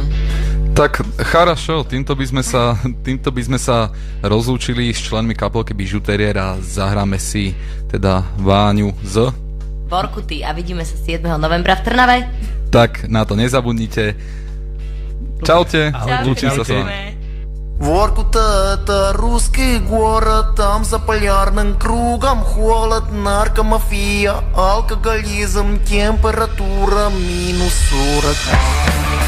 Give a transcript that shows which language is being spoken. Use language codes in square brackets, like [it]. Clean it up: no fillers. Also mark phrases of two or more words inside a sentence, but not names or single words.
[sk] Tak, charašo, týmto by sme sa rozlúčili s členmi kapelky Bižutérier a zahráme si teda Váňu z Vorkuty a vidíme sa 7. novembra v Trnave. Tak, na to nezabudnite. Čaute. [ru] Лучше со вами. Воркута — это русский город, там за полярным кругом холод, наркомафия, алкоголизм, температура минус 40.